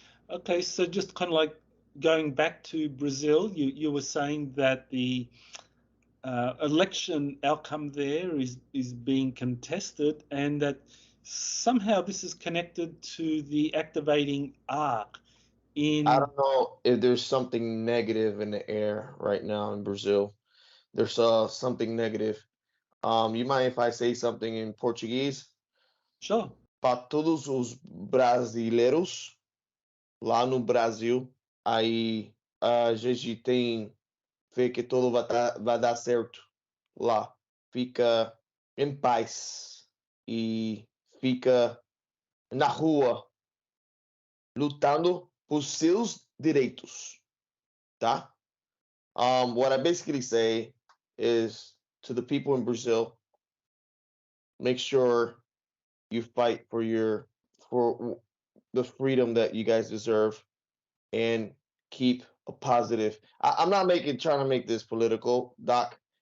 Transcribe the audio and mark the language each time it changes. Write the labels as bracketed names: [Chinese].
[English] Okay, so just kind of like going back to Brazil, you were saying that the election outcome there is being contested, and that somehow this is connected to the activating arc I in. don't know if there's something negative in the air right now in Brazil. There's something negative. You mind if I say something in Portuguese? Sure. [Portuguese] Para todos os brasileiros lá no Brasil, aí a gente tem fé que tudo vai dar certo lá. Fica em paz e fica na rua lutando por seus direitos, tá? [English] What I basically say is to the people in Brazil, make sure you fight for the freedom that you guys deserve and keep a positive. I'm not trying to make this political, Doc.